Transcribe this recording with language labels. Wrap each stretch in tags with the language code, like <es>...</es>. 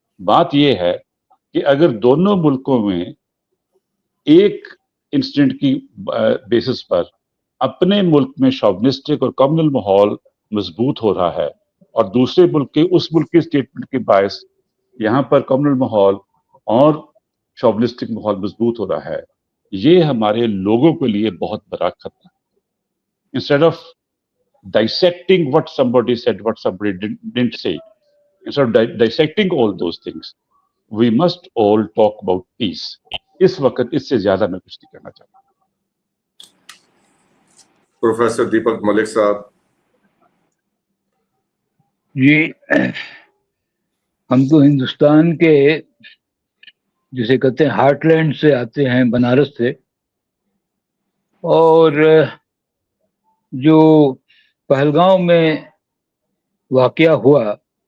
<hi>बात ये है कि अगर दोनों मुल्कों में एक इंसिडेंट की बेसिस पर अपने मुल्क में शॉविनिस्टिक और कम्युनल माहौल मजबूत हो रहा है और दूसरे मुल्क के उस मुल्क के स्टेटमेंट के बायस यहाँ पर कम्युनल माहौल और शॉविनिस्टिक माहौल मजबूत हो रहा है, ये हमारे लोगों के लिए बहुत बड़ा खतरा है।</hi> <en>Instead of dissecting what somebody said, what somebody didn't say, instead of dissecting all those things, we must all talk about peace.</en> <hi>इस वक्त इससे ज्यादा मैं कुछ नहीं कहना चाहता। प्रोफेसर दीपक मलिक साहब। जी, हम तो हिंदुस्तान के जिसे कहते हैं हार्टलैंड से आते हैं, बनारस से, और जो पहलगांव में वाकया हुआ</hi>